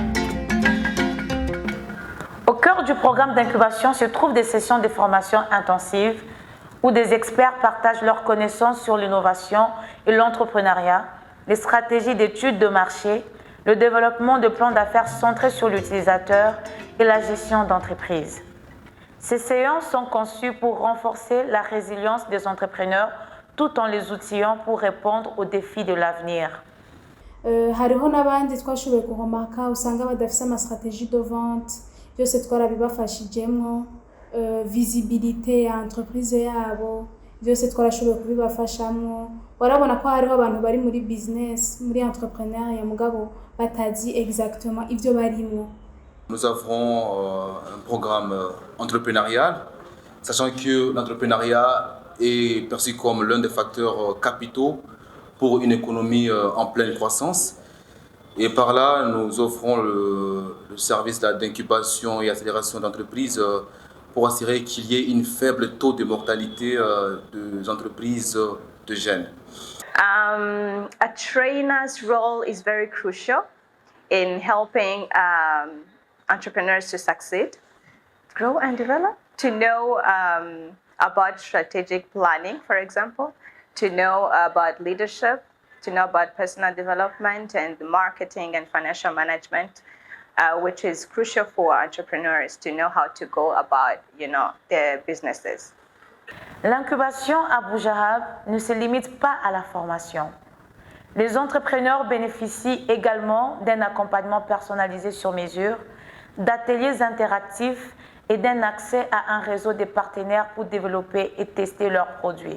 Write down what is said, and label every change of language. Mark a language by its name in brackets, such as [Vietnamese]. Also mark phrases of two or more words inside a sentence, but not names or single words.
[French] Au cœur du programme d'incubation se trouvent des sessions de formation intensive où des experts partagent leurs connaissances sur l'innovation et l'entrepreneuriat, les stratégies d'études de marché, le développement de plans d'affaires centrés sur l'utilisateur et la gestion d'entreprise. Ces séances sont conçues pour renforcer la résilience des entrepreneurs tout en les outillant pour répondre aux défis de l'avenir. [Rundi] hariho n'abandi twashoboye kuhomaka usanga badafise [French] amastratégie de vente [Rundi] byose twarabibafashijemwo visibilité ya entreprise yabo byose twarashoboye kubibafashamwo warabona ko hariho abantu bari muri business muri entrepreneuriat mugabo batazi exactement ivyo barimwo. [French] Nous avons un programme entrepreneurial, sachant que l'entrepreneuriat est perçu comme l'un des facteurs capitaux pour une économie en pleine croissance. Et par là, nous offrons le service d'incubation et accélération d'entreprises pour assurer qu'il y ait un faible taux de mortalité des entreprises de jeunes. [English] A trainer's role is very crucial in helping entrepreneurs to succeed, grow and develop, to know about strategic planning, for example, to know about leadership, to know about personal development and marketing and financial management, which is crucial for entrepreneurs to know how to go about, their businesses. [French] L'incubation à Boujahab ne se limite pas à la formation. Les entrepreneurs bénéficient également d'un accompagnement personnalisé sur mesure, d'ateliers interactifs et d'un accès à un réseau de partenaires pour développer et tester leurs produits.